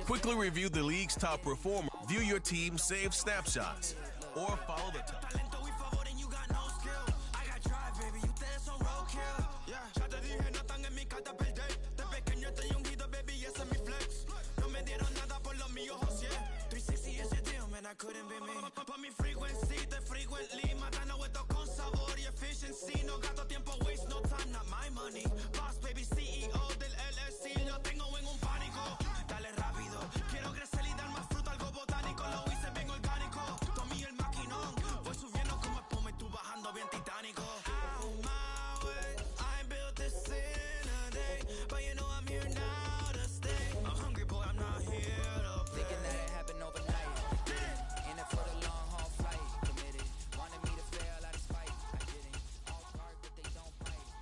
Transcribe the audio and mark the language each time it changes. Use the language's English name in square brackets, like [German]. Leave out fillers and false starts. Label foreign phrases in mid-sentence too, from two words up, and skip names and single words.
[English] quickly review the league's top performer, view your team's saved snapshots, or follow the top. I couldn't be me. [Spanish] Pa' mi frequency, te frequently matando esto con sabor y efficiency. No gasto tiempo, [English] waste no time, not my money. Boss baby, [Spanish] CEO del LLC, lo tengo en un pánico. Dale rápido, quiero crecer y dar más fruto, algo botánico. Lo hice bien orgánico, tomé el maquinón. Voy subiendo como espuma y tú bajando bien titánico. [English] Out my way, I built this in a day, but you know I'm here now to stay. I'm hungry, boy, I'm not here to play. Thinking that it happened overnight. For the long haul flight, committed. Wanted me to fail out of spite, I didn't. All bark, but they don't bite.